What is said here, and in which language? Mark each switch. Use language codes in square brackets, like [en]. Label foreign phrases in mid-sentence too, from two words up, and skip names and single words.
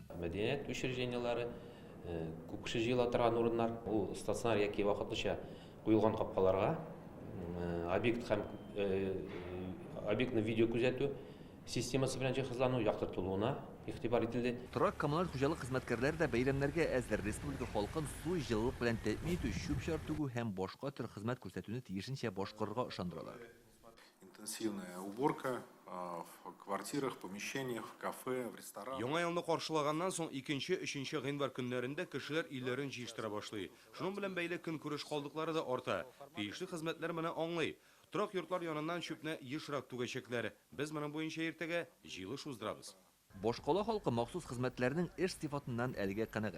[tt] Мәдәният учрежденияләре, күп кеше җыела торган урыннар, ул стационар яки вакытлыча куелган капкаларга объектны видео күзәтү системасы белән җиһазлану яктыртылуына игътибар ителде. Торак коммуналь хуҗалык хезмәткәрләре дә бәйрәмнәргә әзер. Республика халкын су, җылылык белән тәэмин итү, чүп чар түгү һәм башка төр хезмәт күрсәтүне тиешенчә башкарырга ышандыралар. [ru] Интенсивная уборка в квартирах, помещениях, в кафе, в ресторанах. [tt] Яңа елны каршылаганнан соң 2-3 гыйнвар көннәрендә кешеләр илләрен җыештыра башлый. Шуның белән бәйле көнкүреш калдыклары да арта. Тиешле хезмәтләр моны аңлый. Торак йортлар яныннан чүпне ешрак түгәчәкләр. Без моның буенча иртәгә җыелыш уздырабыз. Башкала халкы махсус хезмәтләрнең эш сыйфатыннан әлегә канәгать.